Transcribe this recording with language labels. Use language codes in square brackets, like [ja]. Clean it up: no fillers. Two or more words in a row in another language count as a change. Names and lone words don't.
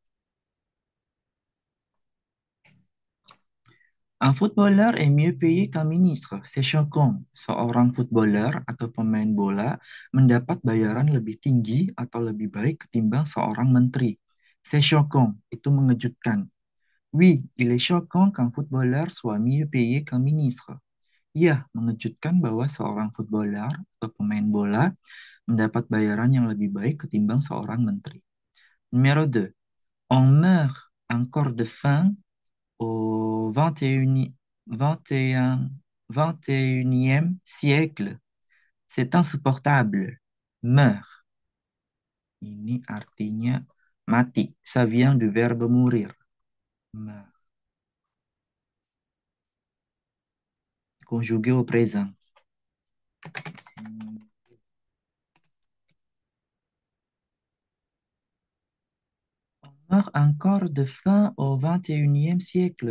[fr] Un footballeur est mieux payé qu'un ministre. C'est choquant. [id] Seorang footballer atau pemain bola mendapat bayaran lebih tinggi atau lebih baik ketimbang seorang menteri. [fr] C'est choquant. [id] Itu mengejutkan. [fr] Oui, il est choquant qu'un footballeur soit mieux payé qu'un ministre. [id] Ya, mengejutkan bahwa seorang footballer atau pemain bola mendapat bayaran yang lebih baik ketimbang seorang menteri. [fr] Numéro 2. On meurt encore de faim au 21, 21, 21e siècle. C'est insupportable. Meurt. [id] Ini artinya mati. [fr] Ça vient du verbe mourir. Meurt. Conjugué au présent. On meurt encore de faim au 21e siècle.